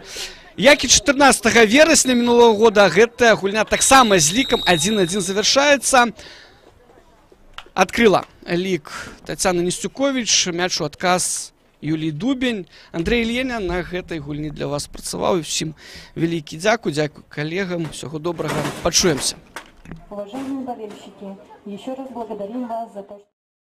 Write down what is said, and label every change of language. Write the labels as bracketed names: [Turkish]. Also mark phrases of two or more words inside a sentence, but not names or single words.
[Belarusian] Як і 14 верасня мінулого года гэтая гульня таксама з лікам 1-1 завяршаецца. Адкрыла лік Тацяна Несцюкович. Мяч у адказ Юлій Дубень. Андрей Ільєня на гэтай гульні для вас працаваў. І всім вялікі дзякуй. Дзякуй калегам. Всього добрага. Пачуемся. [Russian] Уважаемые болельщики, еще раз благодарим вас за то, что...